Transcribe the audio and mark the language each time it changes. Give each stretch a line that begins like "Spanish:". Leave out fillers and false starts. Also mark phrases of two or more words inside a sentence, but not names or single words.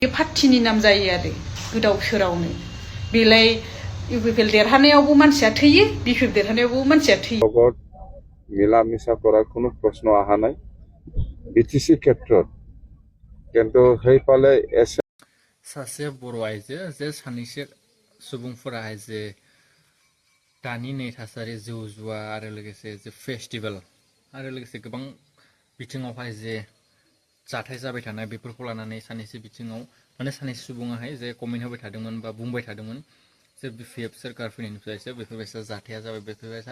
Bodo: पार्टीनि नाम जायो आरो गोदाव सोरावनो बेलाय इउपिपिएल देरहानायावबो मानसिया थैयो बिपिएफ देरहानायावबो मानसिया थैयो
Assamese: লগত মিলা মিছা কৰাৰ কোনো প্ৰশ্ন অহা নাই বিটিসি ক্ষেত্ৰত কিন্তু সেইফালে
Bodo: सासे बर' आइजो जे सानैसो सुबुंफोराहाय जे दानि नै थासारि जौ जुवा आरो लोगोसे जे फेस्टिभेल आरो लोगोसे गोबां बिथिङावहाय जे जाथाय जाबाय थानाय बेफोरखौ लानानै सानैसो बिथिङाव माने सानैसो सुबुङाहाय जे कमेन्ट होबाय थादोंमोन बा बुंबाय थादोंमोन जे बिपिएफ सोरखार फैनायनिफ्रायसो बेफोरबायसा जाथाया जाबाय बेफोरबायसा